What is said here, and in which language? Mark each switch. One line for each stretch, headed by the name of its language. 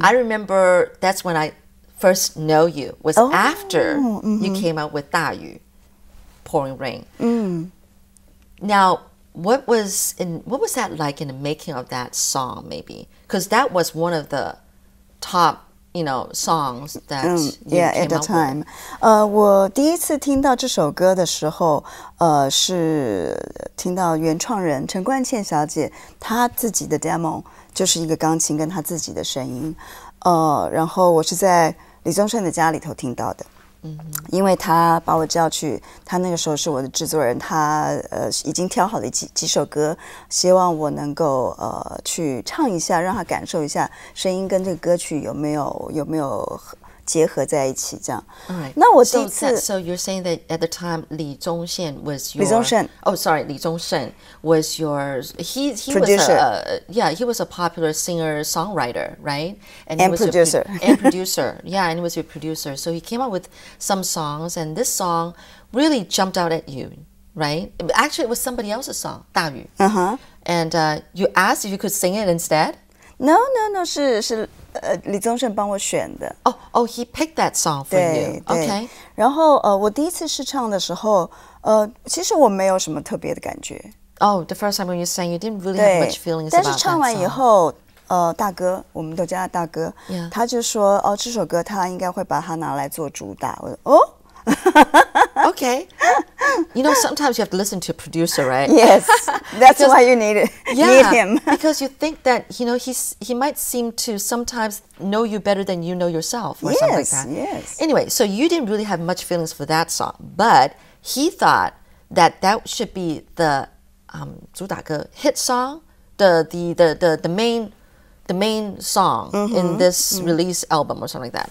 English: I remember that's when I first know you, was after you came out with 大雨, pouring rain. Now, what was that like in the making of that song, maybe? Because that was one of the top, songs that you yeah, came at the out time. with.
Chinese: 我第一次听到这首歌的时候，是听到原创人陈冠茜小姐她自己的 demo， 就是一个钢琴跟她自己的声音。然后我是在李宗盛的家里头听到的。因为他把我叫去，他那个时候是我的制作人，他已经挑好了几首歌，希望我能够去唱一下，让他感受一下声音跟这个歌曲有没有结合在一起这样。
English: Alright.
Chinese: 那我第一次
English: So you're saying that at the time Li Zhongshen was your
Chinese: 李宗盛
English: Oh, sorry, Li Zhongshen was your he Producer. was he was a popular singer songwriter, right? And he was producer. And producer. Yeah, and he was your producer. So he came out with some songs, and this song really jumped out at you, right? Actually, it was somebody else's song, 大雨. And you asked if you could sing it instead? No,
Chinese: 是李宗盛帮我选的。
English: Oh, he picked that song for you.
Chinese: 对
English: Okay.
Chinese: 然后我第一次试唱的时候，其实我没有什么特别的感觉。
English: Oh, the first time when you sang, you didn't really have much feelings about that song.
Chinese: 但是唱完以后，大哥，我们都叫他大哥，他就说，这首歌他应该会把它拿来做主打。我说
English: Okay. You know, sometimes you have to listen to a producer, right? Yes, that's why you need him. Because you think that, he might seem to sometimes know you better than you know yourself or something like that. Yes. Anyway, so you didn't really have much feelings for that song, but he thought that should be the 主打歌 hit song, the main song in this release album or something like that.